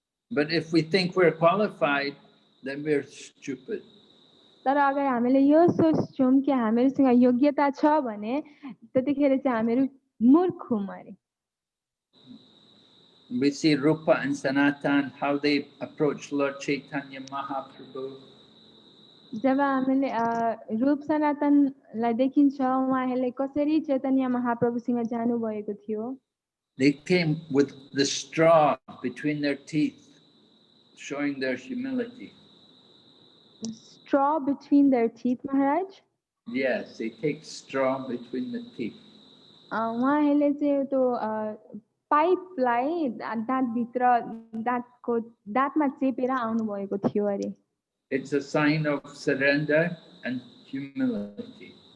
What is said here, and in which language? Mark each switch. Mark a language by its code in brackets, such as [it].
[en] But if we think we're qualified, then we're stupid. [ne] तर अगर हामीले यो सोच्छौं कि हामीहरूसँग योग्यता छ भने त्यतिखेर चाहिँ हामीहरू मूर्ख हौं अरे [en] We see Rupa and Sanatan, how they approach Lord Chaitanya Mahaprabhu. [ne] जब हामीले रूप सनातनलाई देखिन्छ उहाँहरूले कसरी चैतन्य महाप्रभुसँग जानु भएको थियो [en] They came with the straw between their teeth, showing their humility. Straw between their teeth, Maharaj? Yes, they take straw between the teeth. [ne] उहाँहरूले चाहिँ त्यो पाइपलाई दाँतभित्र दाँतमा चेपेर आउनु भएको थियो अरे [en] It's a sign of surrender and humility.